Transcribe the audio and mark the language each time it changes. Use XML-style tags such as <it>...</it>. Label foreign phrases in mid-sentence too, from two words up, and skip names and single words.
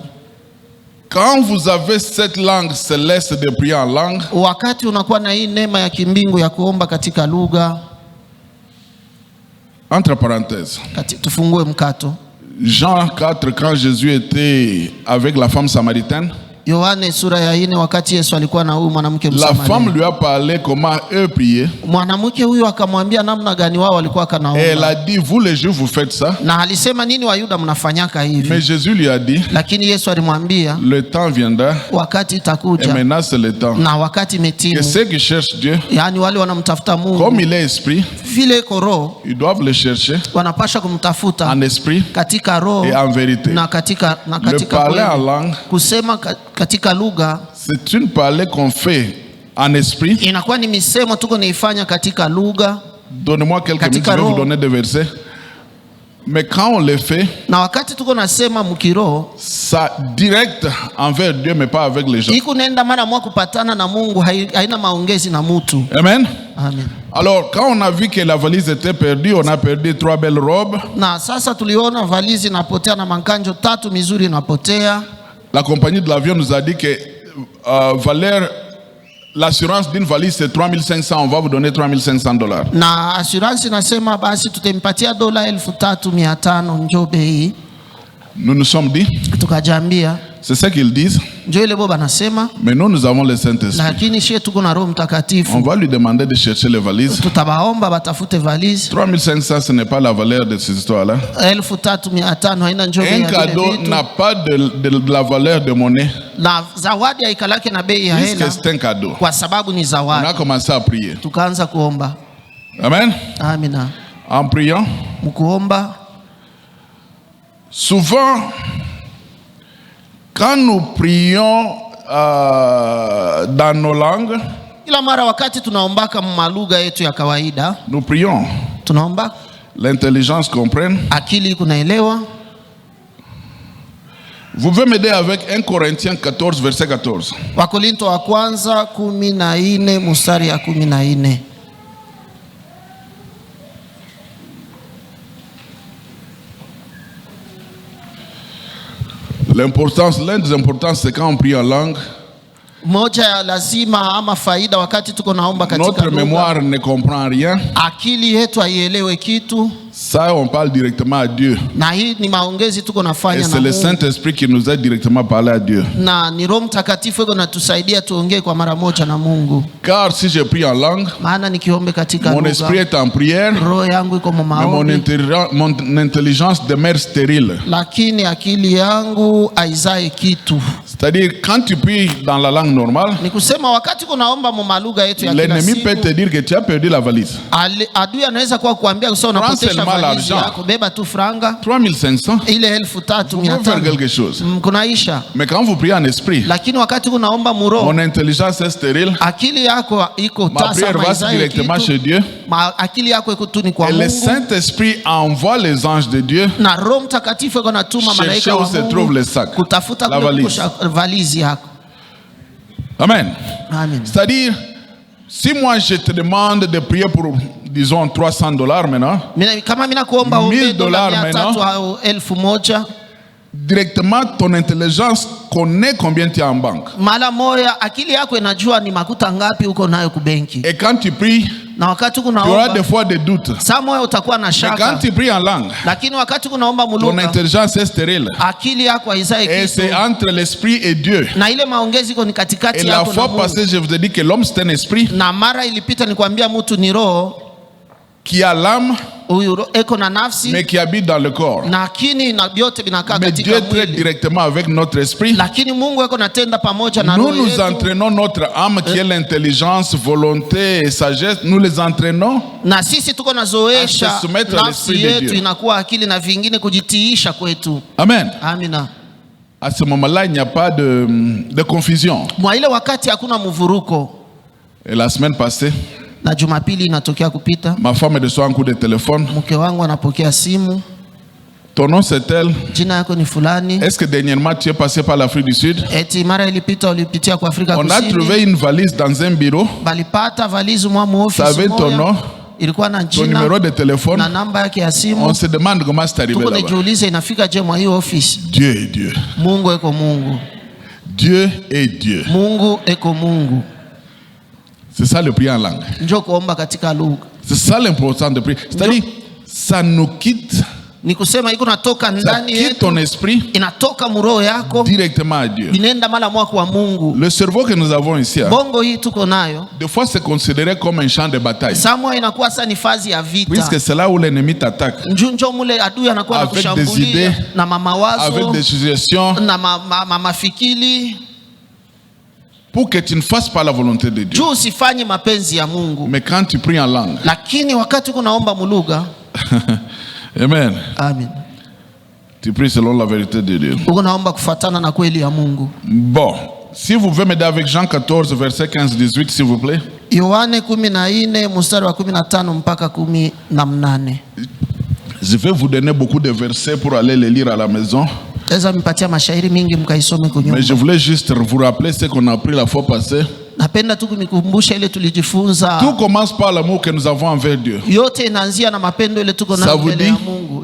<fr>Quand vous avez cette langue céleste de prier en langue,</fr> <sw>wakati unakuwa na hii neema ya kimbingu ya kuomba katika lugha,</sw> <fr>entre parenthèses,</fr> <sw>tufungue mkato.</sw> <fr>Jean 4, quand Jésus était avec la femme samaritaine,</fr> <sw>Yohane sura ya 4 wakati Yesu alikuwa na huyu mwanamke Msamaria.</sw> <fr>La femme lui a parlé comment eux priaient.</fr> <sw>Mwanamke huyu akamwambia namna gani wao walikuwa kanaomba.</sw> <fr>Elle a dit, vous les Juifs vous faites ça.</fr> <sw>Na alisema nini Wayuda mnafanyaka hivi?</sw> <fr>Mais Jésus lui a dit,</fr> <sw>lakini Yesu alimwambia,</sw> <fr>le temps viendra,</fr> <sw>wakati itakuja,</sw> <fr>et maintenant c'est le temps,</fr> <sw>na wakati imetimu,</sw> <fr>que ceux qui cherchent Dieu,</fr> <sw>yani wale wanamtafuta Mungu,</sw> <fr>comme il est esprit,</fr> <sw>vile koro,</sw> <fr>ils doivent le chercher,</fr> <sw>wanapasha kumtafuta</sw> <fr>en esprit,</fr> <sw>katika roho,</sw> <fr>et en vérité.</fr> <sw>Na katika</sw> <fr>le parler en langue,</fr> <sw>kusema katika lugha,</sw> <fr>c'est une parole qu'on fait en esprit.</fr> <sw>Inakuwa ni misemo tuko naifanya katika lugha.</sw> <fr>Donnez-moi quelques minutes, je vais vous donner des versets. Mais quand on le fait,</fr> <sw>na wakati tuko nasema mkiroho,</sw> <fr>ça direct envers Dieu, mais pas avec les gens.</fr> <sw>iko nenda mara moja kupatana na Mungu, haina maongezi na mtu.</sw> <fr>Amen.</fr> <sw>Amen.</sw> <fr>Alors, quand on a vu que la valise était perdue, on a perdu 3 belles robes.</fr> <sw>Na sasa tuliona valizi inapotea na mankanjo 3 mizuri inapotea.</sw> <fr>La compagnie de l'avion nous a dit que valeur, l'assurance d'une valise c'est 3500, on va vous donner $3,500.</fr> <sw>Na assurance inasema basi tutampatia $3,500 njo bei.</sw> <fr>Nous nous sommes dit,</fr> <sw>Tukajambia,</sw> <fr>c'est ça qu'ils disent,</fr> <sw>njo ile boba nasema,</sw> <fr>mais nous avons le Saint-Esprit.</fr> <sw>lakini shie tuko na Roho Mtakatifu.</sw> <fr>On va lui demander de chercher les valises.</fr> <sw>Tutabaomba batafute valise.</sw> <fr>3500, ce n'est pas la valeur de ces histoires-là.</fr> <sw>3,500 haina njo bei</sw> <fr>Un</fr> <sw>ya vile</sw> <fr>cadeau</fr> <sw>vitu.</sw> <fr>n'a pas de la valeur de monnaie,</fr> <sw>Na zawadi haikalake na bei ya</sw> <fr>puisque</fr> <sw>hela,</sw> <fr>c'est un cadeau.</fr> <sw>kwa sababu ni</sw> <fr>On a</fr> <sw>zawadi.</sw> <fr>commencé à prier.</fr> <sw>Tukaanza kuomba.</sw> <fr>Amen.</fr> <sw>Amina.</sw> <fr>En priant,</fr> <sw>Mkuomba,</sw> <fr>souvent, quand nous prions dans nos langues,</fr> <sw>ila mara wakati tunaombaka malugha yetu ya kawaida,</sw> <fr>nous prions.</fr> <sw>tunaomba</sw> <fr>L'intelligence comprenne.</fr> <sw>akili kunaelewa.</sw> <fr>Vous pouvez m'aider avec 1 Corinthiens 14, verset 14.</fr> <sw>Wakorinto wa kwanza 14 mstari ya 14.</sw> <fr>L'un des importances, c'est quand on prie en langue,</fr> <sw>Moja ya lazima ama faida wakati tuko naomba katika</sw> <fr>notre</fr> <sw>lugha,</sw> <fr>mémoire ne comprend rien.</fr> <sw>akili yetu haielewe kitu,</sw> <fr>Ça, on parle directement à Dieu.</fr> <sw>na hii ni maongezi tuko</sw> <fr>Et</fr> <sw>nafanya na</sw> <fr>c'est le</fr> <sw>Mungu.</sw> <fr>Saint-Esprit qui nous aide directement à parler à Dieu.</fr> <sw>Na ni Roho Mtakatifu yuko natusaidia tuongee kwa mara moja na Mungu.</sw> <fr>Car si je prie en langue,</fr> <sw>Maana nikiombe katika</sw> <fr>mon esprit</fr> <sw>lugha,</sw> <fr>est en prière,</fr> <sw>roho yangu iko</sw> <fr>mais</fr> <sw>maombi,</sw> <fr>mon intelligence demeure stérile.</fr> <sw>lakini akili yangu haizae kitu.</sw> <fr>C'est-à-dire, quand tu pries dans la langue normale,</fr> <sw>Ni kusema wakati kunaomba mu lugha yetu ya kila</sw> <fr>l'ennemi peut te</fr> <sw>siku,</sw> <fr>dire que tu as perdu la valise.</fr> <sw>adui anaweza kuwa kuambia usio unapotesha</sw> <fr>seulement</fr> <sw>valizi</sw> <fr>l'argent.</fr> <sw>yako, beba tu franga</sw> <fr>3500,</fr> <sw>ile</sw> <fr>vous pouvez faire</fr> <sw>3,500</sw> <fr>quelque chose.</fr> <sw>kunaisha.</sw> <fr>Mais quand vous priez en esprit,</fr> <sw>Lakini wakati kunaomba muroho,</sw> <fr>mon intelligence est stérile,</fr> <sw>akili yako iko</sw> <fr>ma</fr> <sw>tasa,</sw> <fr>prière va</fr> <sw>haizae</sw> <fr>directement</fr> <sw>kitu.</sw> <fr>chez Dieu.</fr> <sw>Akili yako iko tu ni kwa</sw> <fr>Et le</fr> <sw>Mungu,</sw> <fr>Saint-Esprit envoie les anges de Dieu</fr> <sw>na Roho Mtakatifu yuko natuma</sw> <fr>chercher</fr> <sw>malaika</sw> <fr>où</fr> <sw>wa</sw> <fr>se trouve</fr> <sw>Mungu</sw> <fr>le sac,</fr> <sw>kutafuta</sw> <fr>la</fr> <sw>kule</sw> <fr>valise.</fr> <sw>valizi yako.</sw> <fr>Amen.</fr> <sw>Amen.</sw> <fr>C'est-à-dire, si moi je te demande de prier pour, disons, $300 maintenant,</fr> <sw>Kama mimi nakuomba ombe $1,000</sw> <fr>$300 au 1,000, directement ton intelligence connaît combien tu as en banque.</fr> <sw>mara moja akili yako inajua ni makuta ngapi uko nayo kubenki.</sw> <fr>Et quand tu pries,</fr> <sw>Na wakati</sw> <fr>tu auras</fr> <sw>kunaomba</sw> <fr>des fois des doutes.</fr> <sw>saa moja utakuwa na</sw> <fr>Mais quand</fr> <sw>shaka,</sw> <fr>tu pries en langue,</fr> <sw>lakini wakati kunaomba</sw> <fr>ton</fr> <sw>mulugha,</sw> <fr>intelligence est stérile.</fr> <sw>akili yako haizae</sw> <fr>Et</fr> <sw>kitu,</sw> <fr>c'est entre l'esprit et Dieu.</fr> <sw>na ile maongezi iko ni</sw> <fr>Et</fr> <sw>katikati</sw> <fr>la</fr> <sw>yako na</sw> <fr>fois</fr> <sw>Mungu.</sw> <fr>passée, je vous ai dit que l'homme c'est un esprit</fr> <sw>Na mara ilipita nikwambia mtu ni roho,</sw> <fr>qui a l'âme,</fr> <sw>huyu eko na nafsi</sw> <fr>mais qui habite dans le corps.</fr> <sw>na akili na vyote vinakaa</sw> <fr>Mais</fr> <sw>katika</sw> <fr>Dieu traite</fr> <sw>mwili,</sw> <fr>directement avec notre esprit.</fr> <sw>lakini Mungu eko natenda pamoja na</sw> <fr>Nous</fr> <sw>roho</sw> <fr>nous</fr> <sw>yetu.</sw> <fr>entraînons notre âme qui est l'intelligence, volonté et sagesse. Nous les entraînons.</fr> <sw>Na sisi tuko nazoesha</sw> <fr>À se soumettre à</fr> <sw>nafsi</sw> <fr>l'esprit de</fr> <sw>yetu</sw> <fr>Dieu.</fr> <sw>inakuwa akili na vingine kujitiisha kwetu.</sw> <fr>Amen.</fr> <sw>Amina.</sw> <fr>À ce moment-là, il n'y a pas de confusion.</fr> <sw>Mwa ile wakati hakuna mvuruko.</sw> <fr>Et la semaine passée,</fr> <sw>Na Jumapili inatokea kupita,</sw> <fr>ma femme reçoit un coup de téléphone.</fr> <sw>mke wangu anapokea simu,</sw> <fr>Ton nom c'est elle.</fr> <sw>jina yako ni fulani,</sw> <fr>Est-ce que dernièrement tu es passé par l'Afrique du Sud?</fr> <sw>eti mara ilipita ulipitia kwa Afrika</sw> <fr>On a</fr> <sw>Kusini,</sw> <fr>trouvé une valise dans un bureau.</fr> <sw>balipata valizi mwa mu</sw> <fr>Ça</fr> <sw>ofisi</sw> <fr>avait ton nom,</fr> <sw>moja, ilikuwa na</sw> <fr>ton numéro</fr> <sw>jina</sw> <fr>de téléphone.</fr> <sw>na namba yake ya</sw> <fr>On</fr> <sw>simu.</sw> <fr>se demande comment c'est arrivé</fr> <sw>Tuko</sw> <fr>là-bas.</fr> <sw>najiuliza inafika je mwa hiyo ofisi?</sw> <fr>Dieu est Dieu.</fr> <sw>Mungu eko Mungu,</sw> <fr>Dieu est Dieu.</fr> <sw>Mungu eko Mungu.</sw> <fr>C'est ça le prier en langue.</fr> <sw>Njoo kuomba katika lugha.</sw> <fr>C'est ça l'important de prier. C'est-à-dire, ça nous quitte,</fr> <sw>Ni kusema iko natoka</sw> <fr>ça</fr> <sw>ndani</sw> <fr>quitte</fr> <sw>yetu,</sw> <fr>ton esprit</fr> <sw>inatoka muroho yako,</sw> <fr>directement à Dieu.</fr> <sw>inaenda mara moja kwa Mungu.</sw> <fr>Le cerveau que nous avons ici, hein,</fr> <sw>Bongo hii tuko nayo,</sw> <fr>des fois c'est considéré comme un champ de bataille.</fr> <sw>saa moja inakuwa sasa ni fazi ya vita.</sw> <fr>Puisque c'est là où l'ennemi t'attaque.</fr> <sw>Njoo mule adui anakuwa</sw> <fr>Avec des</fr> <sw>anakushambulia</sw> <fr>idées,</fr> <sw>na mawazo</sw> <fr>avec des suggestions,</fr> <sw>na mafikiri,</sw> <fr>pour que tu ne fasses pas la volonté de Dieu.</fr> <sw>juu usifanye mapenzi ya Mungu.</sw> <fr>Mais quand tu pries en langue,</fr> <sw>Lakini wakati kunaomba mulugha,</sw> <fr>amen,</fr> <sw>amen,</sw> <fr>tu pries selon la vérité de Dieu.</fr> <sw>uko naomba kufuatana na kweli ya Mungu.</sw> <fr>Bon, si vous pouvez m'aider avec Jean 14, verset 15-18, s'il vous plaît.</fr> <sw>Yohane 14 mstari wa 15 mpaka 18.</sw> <fr>Je vais vous donner beaucoup de versets pour aller les lire à la maison.</fr> <sw>Taweza mipatia mashairi mingi mkaisome kunyumba.</sw> <fr>Mais je voulais juste vous rappeler ce qu'on a appris la fois passée.</fr> <sw>Napenda tu kumikumbusha ile tulijifunza.</sw> <fr>Tout commence par l'amour que nous avons envers Dieu.</fr> <sw>Yote inaanzia na mapendo ile tuko nayo mbele ya Mungu.</sw>